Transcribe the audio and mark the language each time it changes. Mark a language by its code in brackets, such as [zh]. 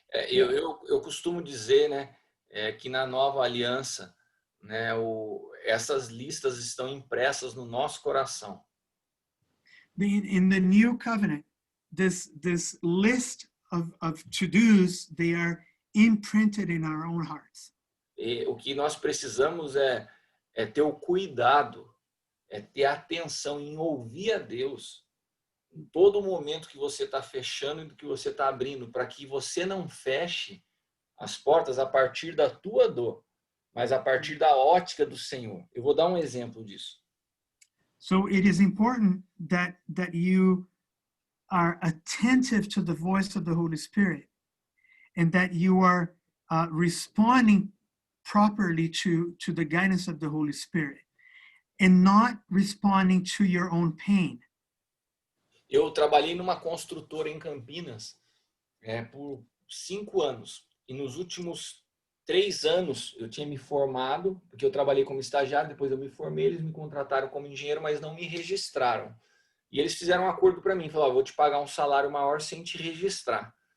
[pt] Eu costumo dizer, né, que na nova aliança, né, essas listas estão impressas no nosso coração. [en] In the new covenant, this list of to-dos, they are imprinted in our own hearts. [pt] E o que nós precisamos é ter o cuidado, é ter atenção em ouvir a Deus em todo momento que você está fechando e do que você está abrindo, para que você não feche as portas a partir da tua dor, mas a partir da ótica do Senhor. Eu vou dar um exemplo disso. [en] So it is important that you are attentive to the voice of the Holy Spirit, and that you are responding properly to the guidance of the Holy Spirit, and not responding to your own pain. [pt] Eu trabalhei numa construtora em Campinas por 5 anos. E nos últimos 3 anos eu tinha me formado, porque eu trabalhei como estagiário, depois eu me formei, eles me contrataram como engenheiro, mas não me registraram. E eles fizeram um acordo para mim, falaram, vou te pagar um salário maior sem te registrar.